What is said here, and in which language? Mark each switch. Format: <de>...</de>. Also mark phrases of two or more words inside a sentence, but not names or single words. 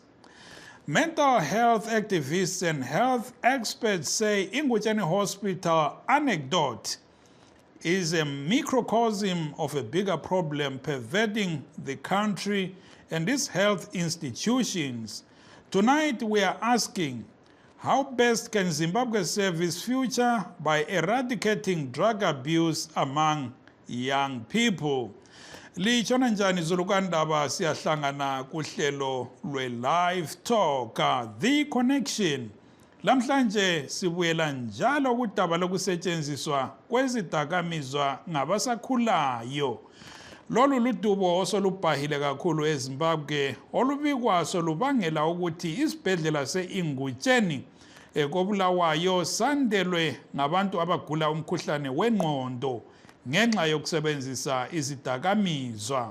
<en>Mental health activists and health experts say Ingutsheni Hospital anecdote is a microcosm of a bigger problem pervading the country and its health institutions. Tonight we are asking, How best can Zimbabwe save its future? By eradicating drug abuse among young people.</en> <nd>Litshona njani izulukandaba siyahlangana kuhlelo lwe-Livetalk, The Connection. Lamhlanje sibuyela njalo kudaba lokusetshenziswa kwezidakamizwa ngabasakhulayo. Lolu ludubo osolubhahile kakhulu eZimbabwe olubikwa solubangela ukuthi isibhedlela se-Ingutsheni koBulawayo sandelwe ngabantu abagula umkhuhlane wengqondo ngenxa yokusebenzisa izidakamizwa.</nd>